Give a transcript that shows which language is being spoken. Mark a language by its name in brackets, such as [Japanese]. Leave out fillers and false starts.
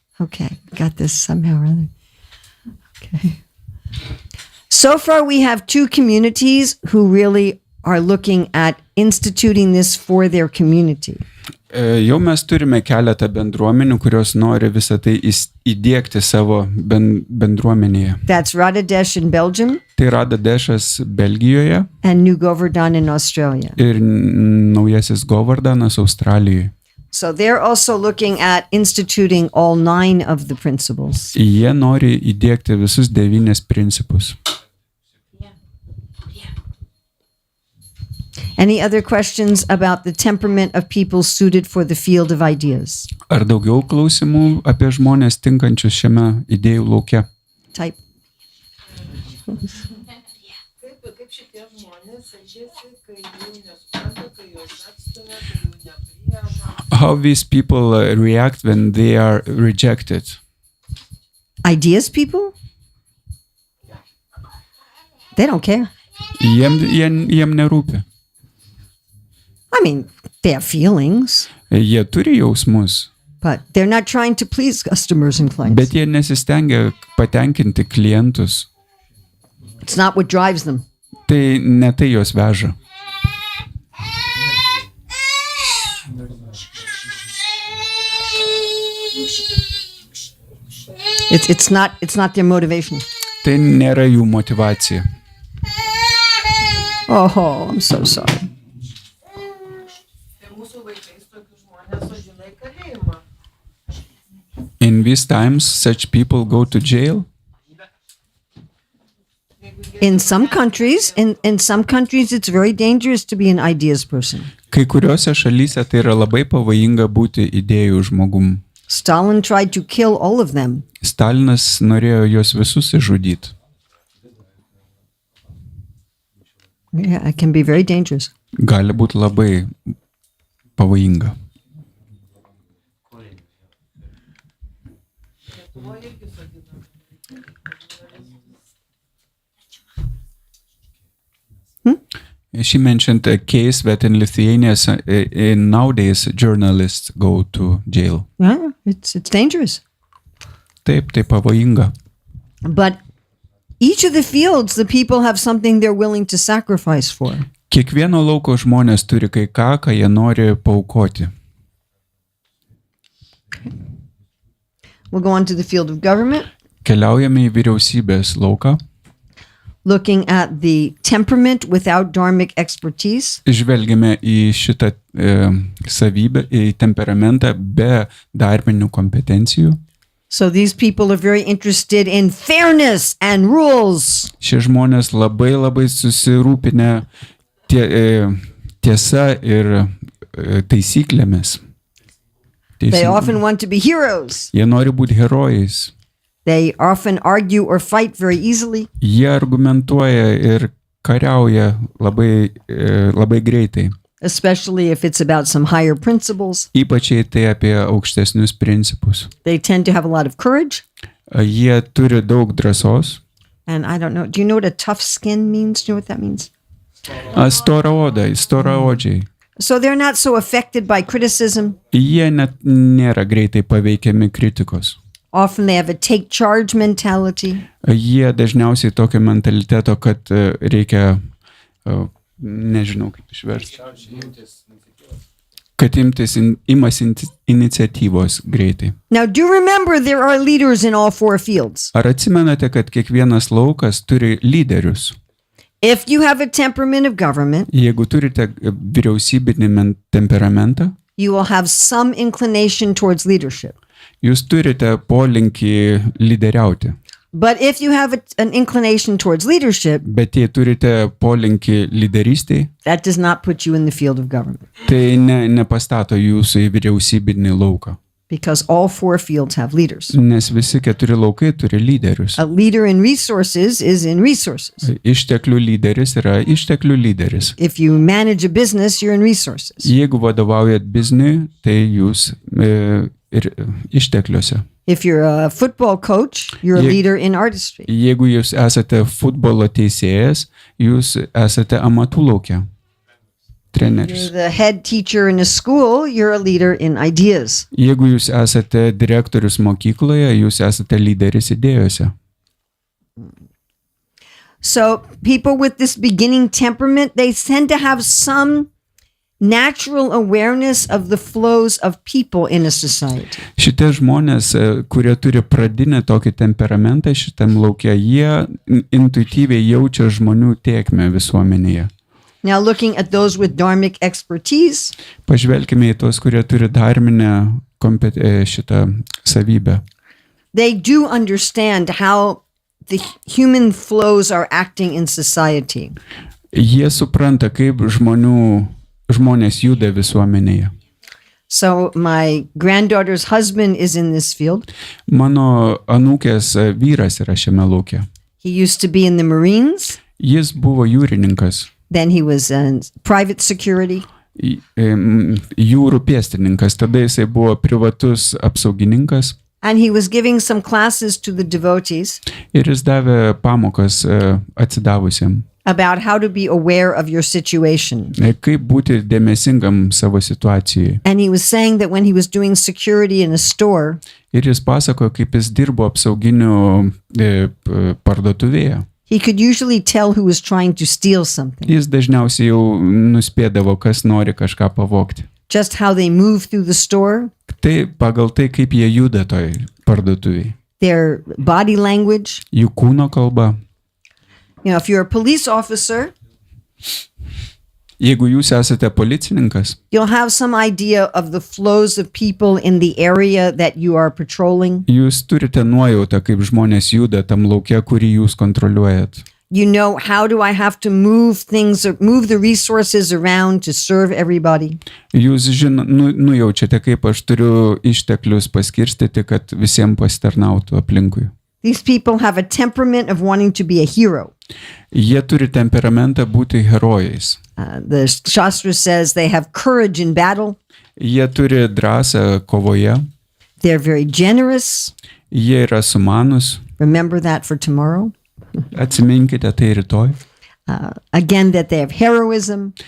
[English] Okay, got this somehow or other. Okay. So far, we have 2 communities who really are looking at instituting this for their community. [Lithuanian] Jau mes turime keletą bendruomenių, kurios nori visą tai įdiegti savo bendruomenėje. [English] That's Radadesh in Belgium [Lithuanian] Tai Radadešas Belgijoje [English] and New Govardhan in Australia. [Lithuanian] ir naujasis Govardanas Australijoje. [English] So they're also looking at instituting all 9 of the principles. [Lithuanian] Jie nori įdiegti visus 9 principus. [English] Any other questions about the temperament of people suited for the field of ideas? [Lithuanian] Ar daugiau klausimų apie žmonės tinkančius šiame idėjų lauke? [English] Type. [Lithuanian] Kaip šitie žmonės elgiasi, kai jų nesupranta, kai juos atstumia, kai jų nepriima? [English] How these people react when they are rejected? Ideas people? They don't care. [Lithuanian] Jiem nerūpi. [English] I mean, they have feelings, [Lithuanian] Jie turi jausmus, [English] but they're not trying to please customers and clients. [Lithuanian] bet jie nesistengia patenkinti klientus. [English] It's not what drives them. [Lithuanian] Tai ne tai juos veža. [English] It's not their motivation. [Lithuanian] Tai nėra jų motyvacija. [English] Oh, I'm so sorry. [Lithuanian] Tai mūsų vaikais tokius žmonės sodina į kalėjimą. [English] In these times, such people go to jail. In some countries, it's very dangerous to be an ideas person. [Lithuanian] Kai kuriuose šalyse tai yra labai pavojinga būti idėjų žmogum. [English] Stalin tried to kill all of them. [Lithuanian] Stalinas norėjo juos visus išžudyti. [English] Yeah, it can be very dangerous. [Lithuanian] Gali būti labai pavojinga. [English] She mentioned a case that in Lithuania, nowadays journalists go to jail. Yeah, it's dangerous. [Lithuanian] Taip, tai pavojinga. [English] But each of the fields, the people have something they're willing to sacrifice for. [Lithuanian] Kiekvieno lauko žmonės turi kai ką jie nori paaukoti. [English] We'll go on to the field of government, [Lithuanian] Keliaujame į vyriausybės lauką. [English] looking at the temperament without dharmic expertise. [Lithuanian] Žvelgiame į šitą savybę, į temperamentą be darbinių kompetencijų. [English] So these people are very interested in fairness and rules. [Lithuanian] Šie žmonės labai susirūpinę tiesa ir taisyklėmis. [English] They often want to be heroes. [Lithuanian] Jie nori būti herojais. [English] They often argue or fight very easily. [Lithuanian] Jie argumentuoja ir kariauja labai greitai. [English] Especially if it's about some higher principles. [Lithuanian] Ypač tai apie aukštesnius principus. [English] They tend to have a lot of courage. [Lithuanian] Jie turi daug drąsos. [English] And I don't know, do you know what a tough skin means? Do you know what that means? [Lithuanian] Stora oda, storaodžiai. [English] So they're not so affected by criticism. [Lithuanian] Jie net nėra greitai paveikiami kritikos. [English] Often they have a take charge mentality. [Lithuanian] Jie dažniausiai tokio mentaliteto, kad reikia, nežinau kaip išversti, kad imas iniciatyvos greitai. [English] Now do remember there are leaders in all 4 fields. [Lithuanian] Ar atsimenate, kad kiekvienas laukas turi lyderius? [English] If you have a temperament of government, [Lithuanian] Jeigu turite vyriausybinį temperamentą, [English] you will have some inclination towards leadership. [Lithuanian] jūs turite polinkį lyderiauti. [English] But if you have an inclination towards leadership, [Lithuanian] Bet jei turite polinkį lyderystėj, [English] that does not put you in the field of government. [Lithuanian] tai nepastato jūsų į vyriausybinį lauką. [English] Because all 4 fields have leaders. [Lithuanian] Nes visi 4 laukai turi lyderius. [English] A leader in resources is in resources. [Lithuanian] Išteklių lyderis yra išteklių lyderis. [English] If you manage a business, you're in resources. [Lithuanian] Jeigu vadovaujat bizniui, tai jūs ir ištekliuose. [English] If you're a football coach, you're a leader in artistry. [Lithuanian] Jeigu jūs esate futbolo teisėjas, jūs esate amatų lauke. treneris. [English] You're the head teacher in a school, you're a leader in ideas. [Lithuanian] Jeigu jūs esate direktorius mokykloje, jūs esate lyderis idėjose. [English] So people with this beginning temperament, they tend to have some natural awareness of the flows of people in a society. [Lithuanian] Šitie žmonės, kurie turi pradinę tokį temperamentą šitam lauke, jie intuityviai jaučia žmonių tėkmę visuomenėje. [English] Now looking at those with dharmic expertise, [Lithuanian] Pažvelkime į tos, kurie turi dharminę šitą savybę. [English] they do understand how the human flows are acting in society. [Lithuanian] Jie supranta, kaip žmonės juda visuomenėje. [English] So my granddaughter's husband is in this field. [Lithuanian] Mano anūkės vyras yra šiame lauke. [English] He used to be in the Marines. [Lithuanian] Jis buvo jūrininkas, [English] Then he was in private security. [Lithuanian] jūrų pėstininkas, tada jisai buvo privatus apsaugininkas [English] And he was giving some classes to the devotees [Lithuanian] ir jis davė pamokas atsidavusiem, [English] about how to be aware of your situation. [Lithuanian] kaip būti dėmesingam savo situacijai. [English] And he was saying that when he was doing security in a store, [Lithuanian] Ir jis pasakojo, kaip jis dirbo apsauginių parduotuvėje. [English] he could usually tell who was trying to steal something. [Lithuanian] Jis dažniausiai jau nuspėdavo, kas nori kažką pavogti. [English] Just how they move through the store, [Lithuanian] Tai pagal tai, kaip jie juda toj parduotuvėje. [English] their body language. [Lithuanian] Jų kūno kalba. [English] You know, if you're a police officer, [Lithuanian] Jeigu jūs esate policininkas, [English] you'll have some idea of the flows of people in the area that you are patrolling. [Lithuanian] jūs turite nuojautą, kaip žmonės juda tam lauke, kurį jūs kontroliuojat. [English] You know, how do I have to move things, or move the resources around to serve everybody? [Lithuanian] Jūs nujaučiate, kaip aš turiu išteklius paskirstyti, kad visiems pasitarnautų aplinkui. [English] These people have a temperament of wanting to be a hero. [Lithuanian] Jie turi temperamentą būti herojais. [English] The Shastra says they have courage in battle. [Lithuanian] Jie turi drąsą kovoje. [English] They're very generous. [Lithuanian] Jie yra sumanus. [English] Remember that for tomorrow. [Lithuanian] Atsiminkite tai rytoj. [English] Again, that they have heroism.